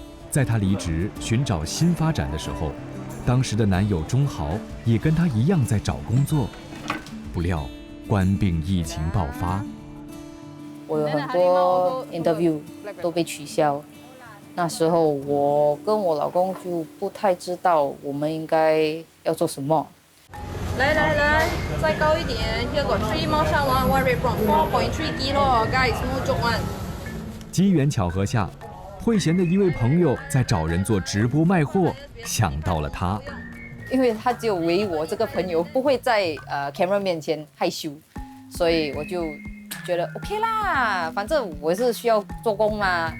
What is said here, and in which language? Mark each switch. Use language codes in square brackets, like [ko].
[zh] 在她离职寻找新发展的时候，当时的男友钟豪也跟她一样在找工作，不料官病疫情爆发，我有很多 interview 都被取消。那时候我跟我老公就不太知道我们应该要做什么。来，再高一点。 [en] Here got 3 more shark, one red prawn, 4.3 kilo, guys, no joke one. [zh] 机缘巧合下，慧贤的一位朋友在找人做直播卖货，想到了她。因为他只有唯我这个朋友不会在camera 面前害羞，所以我就觉得 OK 啦，反正我是需要做工嘛。